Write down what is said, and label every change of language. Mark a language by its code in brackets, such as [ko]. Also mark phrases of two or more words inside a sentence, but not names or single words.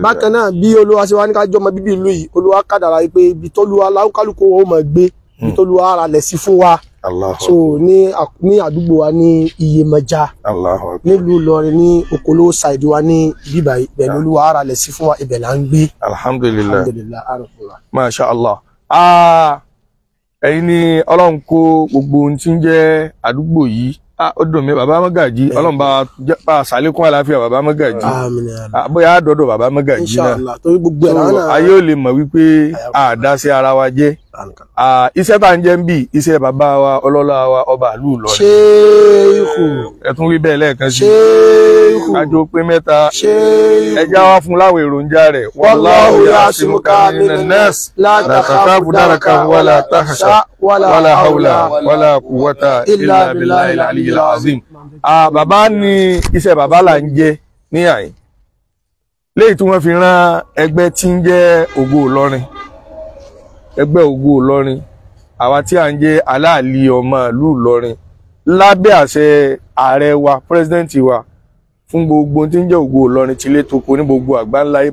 [yo] Bákan náà bí Olúwa ṣe wá ní ká jọ ọmọ bíbí ìlú yìí, Olúwa kádàrá pé ibi t'Olúwa lákàlùkù wọn ó máa gbé, ibi t'Olúwa ara lẹ̀ sí fún wa. So ní àdúgbò wa ní Iyemọja. [ar] الله أكبر. [yo] Nílùú Ìlọrin ní Okolo side wa ní bíbá ibẹ̀ Olúwa ara lẹ̀ sí fún wa, ibẹ̀ là ń gbé. Alhamdulillah. Alhamdulillah. [ar] ما شاء الله. [yo] Ẹ̀yin ni Ọlọ́run kó gbogbo ohun tí ń jẹ́ àdúgbò yìí. Ó dùn mí bàbá Mọ́gàjí Ọlọ́run bá ṣàlékún àlàáfíà bàbá Mọ́gàjí. Àmín. Bóyá àdọ́dọ̀ bàbá Mọ́gàjí náà. Inshallah torí gbogbo ẹ̀ náà. Ayé ò lè mọ̀ wípé àdá sí ara wa jẹ́. Iṣẹ́ tá ń jẹ́ ń bì iṣẹ́ bàbá wa ọlọ́lá wa ọba ìlú Ìlọrin. Ṣéèkù. Ẹ tún wí bẹ́ẹ̀ lẹ́ẹ̀kan sí. Ṣéèkù. Kájọ pé mẹ́ta. Ṣéèkù. Ẹja wá fún láwọn èròjà rẹ̀. [ar] والله يعصمك من الناس لا تخاف دركا ولا تخشى ولا حول ولا قوة إلا بالله العلي العظيم. [yo] Bàbá ní iṣẹ́ bàbá là ń jẹ ní àyè. Léyìí tí wọ́n fi rán ẹgbẹ́ tí ń jẹ́ Ògo Ìlọrin. Ẹgbẹ́ Ògo Ìlọrin. Àwa tí à ń jẹ́ aláàlí ọmọ ìlú Ìlọrin. Lábẹ́ àṣẹ ààrẹ wa, pírẹsidẹ́ǹtì wa, fún gbogbo tí ń jẹ́ Ògo Ìlọrin ti lé toko ní gbogbo àgbáńláyé.